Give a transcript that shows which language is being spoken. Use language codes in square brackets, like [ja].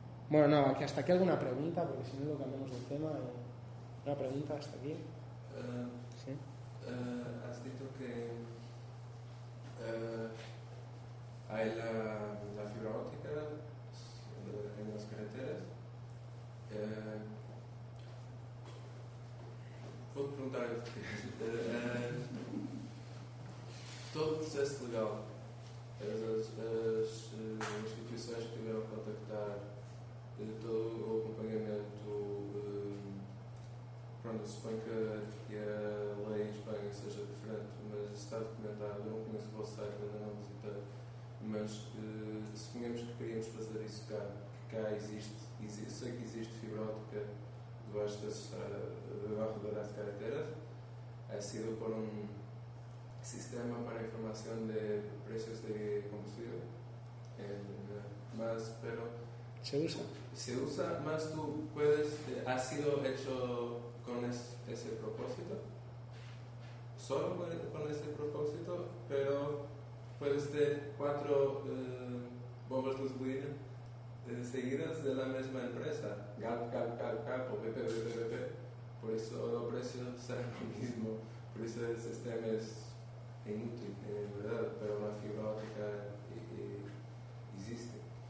[es] Bueno, no, que hasta aquí alguna pregunta, porque si no lo cambiamos de tema. Una pregunta hasta aquí. ¿Sí? Has dicho que hay la fibra óptica en las carreteras. [pt] Puedo preguntar todo o processo legal, as instituições que tiveram que contactar, todo o acompanhamento, pronto, suponho que a lei em Espanha seja diferente, mas está documentado, não conheço o vosso site, ainda não visitei, mas suponhamos que queríamos fazer isso cá, que cá existe, sei que existe fibra óptica debaixo da carretera, é sido por um sistema para [es] información de precios de combustible, más, pero se usa más. Tú puedes, ha sido hecho con ese propósito, solo con ese propósito, pero puedes tener cuatro bombas de gasolina seguidas de la misma empresa, GAP, PP, por eso el precio será lo mismo, por eso el sistema es inútil, verdad, pero una fibra óptica existe.